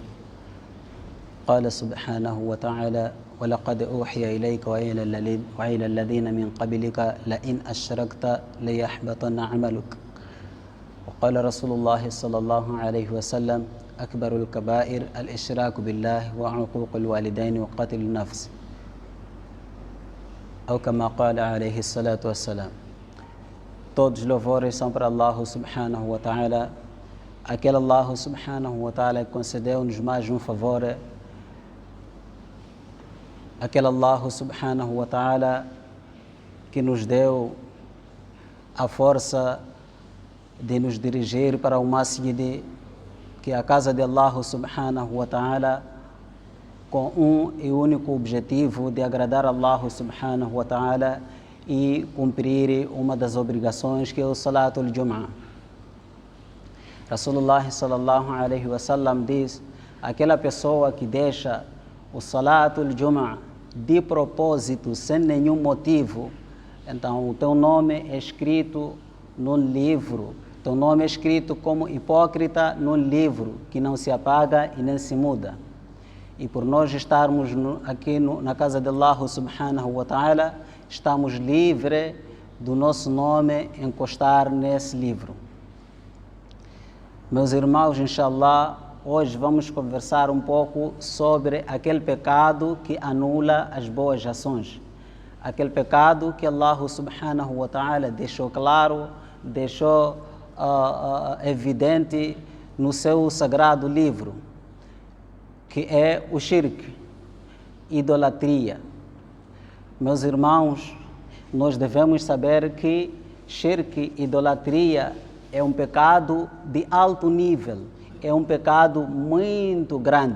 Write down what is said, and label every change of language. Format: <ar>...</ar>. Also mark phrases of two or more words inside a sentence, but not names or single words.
<ar>قال سبحانه وتعالى: ولقد أوحي إليك وإلى الذين من قبلك لئن أشركت ليحبطن عملك. وقال رسول الله صلى الله عليه وسلم: أكبر الكبائر الإشراك بالله وعقوق الوالدين وقتل النفس، أو كما قال عليه الصلاة والسلام.</ar> <pt>Todos os louvores são para Allah</pt> <ar>سبحانه وتعالى,</ar> <pt>aquele Allah</pt> <ar>سبحانه وتعالى</ar> <pt>que concedeu-nos mais um favor, aquele Allah</pt> <ar>سبحانه وتعالى</ar> <pt>que nos deu a força de nos dirigir para o Masjid, que é a casa de Allah</pt> <ar>سبحانه وتعالى,</ar> <pt>com um e único objetivo de agradar Allah</pt> <ar>سبحانه وتعالى</ar> <pt>e cumprir uma das obrigações, que é o</pt> <ar>صلاة الجمعة. رسول الله صلى الله عليه وسلم</ar> <pt>diz: aquela pessoa que deixa o</pt> <ar>صلاة الجمعة</ar> <pt>de propósito, sem nenhum motivo, então o teu nome é escrito num livro, teu nome é escrito como hipócrita num livro que não se apaga e nem se muda. E por nós estarmos aqui na casa de Allah</pt> <ar>سبحانه وتعالى,</ar> <pt>estamos livres do nosso nome encostar nesse livro. Meus irmãos, inshallah, hoje vamos conversar um pouco sobre aquele pecado que anula as boas ações. Aquele pecado que Allah</pt> <ar>سبحانه وتعالى</ar> <pt>deixou claro, deixou evidente no seu sagrado livro, que é o shirk, idolatria. Meus irmãos, nós devemos saber que shirk, idolatria, é um pecado de alto nível, é um pecado muito grande.</pt>